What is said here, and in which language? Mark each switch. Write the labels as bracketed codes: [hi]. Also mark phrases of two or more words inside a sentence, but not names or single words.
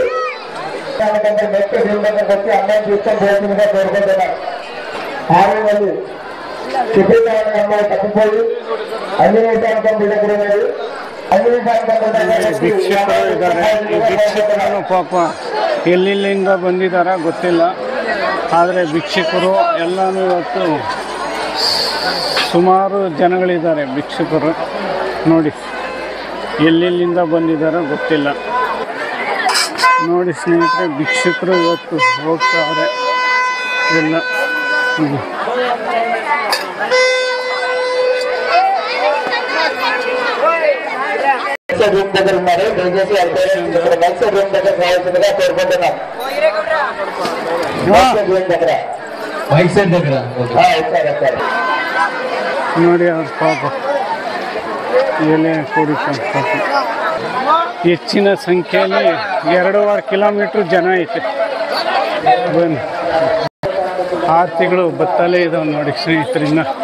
[te] దానికంటే నెక్స్ట్ రూమ్ దగ్గరకు వచ్చి అమ్మాయిని తీసుకొని పోతుందిగా కోరుకుంటున్నాను. 6 మంది కుటుంబాల అమ్మాయి తగ్గిపోయి ఆంజనేయ స్వామి కొండ దగ్గర ఉన్నది. ఆంజనేయ స్వామి [kn] ಭಿಕ್ಷುಕರು ಇದ್ದಾರೆ. ಈ ಭಿಕ್ಷುಕರನ್ನು ಪಾಪ ಎಲ್ಲೆಲ್ಲಿಂದ ಬಂದಿದ್ದಾರ ಗೊತ್ತಿಲ್ಲ. ಆದರೆ ಭಿಕ್ಷುಕರು ಎಲ್ಲನೂ ಇವತ್ತು ಸುಮಾರು ಜನಗಳಿದ್ದಾರೆ. ಭಿಕ್ಷುಕರು ನೋಡಿ ಎಲ್ಲೆಲ್ಲಿಂದ ಬಂದಿದ್ದಾರೋ ಗೊತ್ತಿಲ್ಲ. ನೋಡಿ ಸ್ನೇಹಿತರೆ, ಭಿಕ್ಷುಕರು ಇವತ್ತು ಹೋಗ್ತಾರೆ ಎಲ್ಲ. [te] రూమ్ దగ్గర ఉన్నారు. దయచేసి నెక్స్ట్ రూమ్ దగ్గర రావాల్సిందిగా కోరుకుంటున్నాం. రూమ్ దగ్గర వైట్ సైడ్ దగ్గర [kn] ನೋಡಿ ಅವ್ರ ಪಾಪ ಎಲೆ ಕುಡಿಕೊಂಡು ಹೆಚ್ಚಿನ ಸಂಖ್ಯೆಯಲ್ಲಿ 2.5 ಕಿಲೋಮೀಟ್ರ್ ಜನ ಐತೆ. ಬನ್ನಿ, ಆರತಿಗಳು ಬತ್ತಲೇ ಇದಾವೆ ನೋಡಿ ಸ್ನೇಹಿತರಿಂದ.